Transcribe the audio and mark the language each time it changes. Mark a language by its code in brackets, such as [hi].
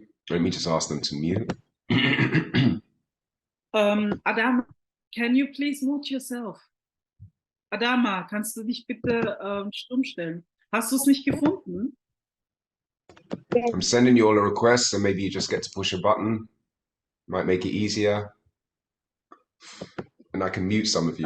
[en] Let me just ask them to mute. Adama, can you please mute yourself? [de] Adama, kannst du dich bitte stumm stellen? Hast du es nicht gefunden? [en] I'm sending you all a request, so maybe you just get to push a button. Might make it easier. And I can mute some of you.